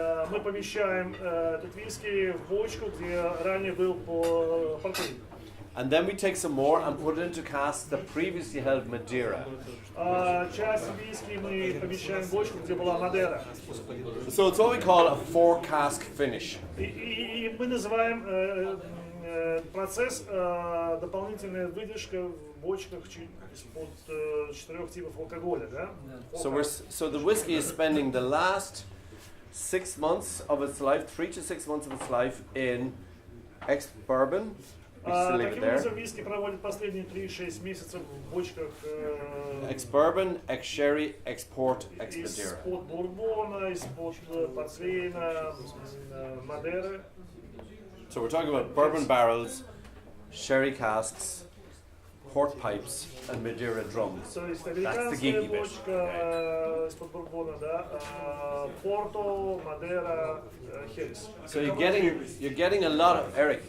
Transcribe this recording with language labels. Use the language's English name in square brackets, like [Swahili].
[Russian] Мы помещаем этот виски в бочку, где ранее был портвейн. [English] And then we take some more and put it into casks that previously held Madeira. [Russian] Часть виски мы помещаем в бочку, где была Мадера. [English] So it's what we call a 4-cask finish. [Russian] И мы называем процесс дополнительная выдержка в бочках под 4 типов алкоголя, да? [English] So the whiskey is spending the last 6 months of its life, 3 to 6 months of its life in ex-bourbon. [Russian] Таким образом, виски проводит последние 3-6 месяцев в бочках [English] ex-bourbon, ex-sherry, ex-port, ex-Madeira. [Russian] из-под бурбона, из-под портвейна, Мадеры. [English] So we're talking about bourbon barrels, sherry casks, port pipes and Madeira drums. [Russian] То есть [English] That's the [Russian] американская [English] geeky bit. [Russian] бочка из-под бурбона, да, Порто, Мадера, Херес. [English] So you're getting a lot of Eric.